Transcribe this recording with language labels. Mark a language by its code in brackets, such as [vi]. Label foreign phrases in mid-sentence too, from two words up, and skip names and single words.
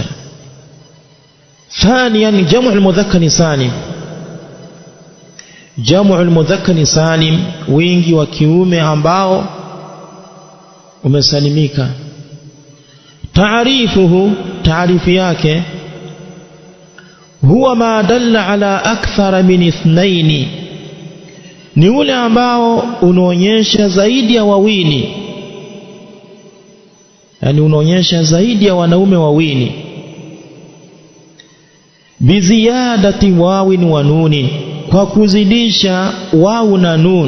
[ar] ثانيا جمع المذكر سالم جمع المذكر سالم, jam'u al-mudhakkar salim, [sw] wingi wa kiume ambao umesalimika. [ar] Taarifuhu, [sw] taarifu yake, [ar] هو ما دل على أكثر من اثنين, [sw] ni ule ambao unaonyesha zaidi ya wawili, yani unaonyesha zaidi ya wanaume wawili. [ar] بزيادة واو ونون, [sw] kwa kuzidisha wawu na nun.